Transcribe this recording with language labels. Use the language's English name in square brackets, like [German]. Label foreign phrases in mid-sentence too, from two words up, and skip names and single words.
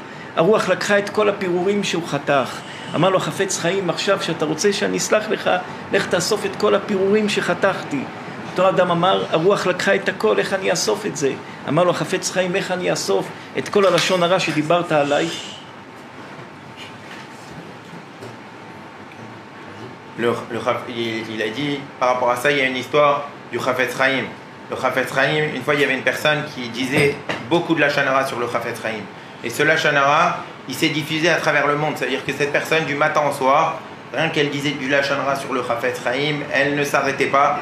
[Hebrew] הרוח לקחה את כל הפירורים שהוא חתך. אמר לו החפץ חיים, עכשיו שאתה רוצה שאני אסלח לך, לך תאסוף את כל הפירורים שחתכתי. אותו אדם אמר, הרוח לקחה את הכל, איך אני אאסוף את זה? אמר לו החפץ חיים, איך אני אאסוף את כל הלשון הרע שדיברת עליי? [French] Il a dit, par rapport à ça, il y a une histoire du Chafetz Chaim. Le Chafetz Chaim, une fois, il y avait une personne qui disait beaucoup de [Hebrew] לשון הרע [French] sur le Chafetz Chaim. Et ce [Hebrew] לשון הרע, [French] il s'est diffusé à travers le monde. C'est-à-dire que cette personne, du matin au soir, rien qu'elle disait du [Hebrew] לשון הרע [French] sur le Chafetz Chaim, elle ne s'arrêtait pas.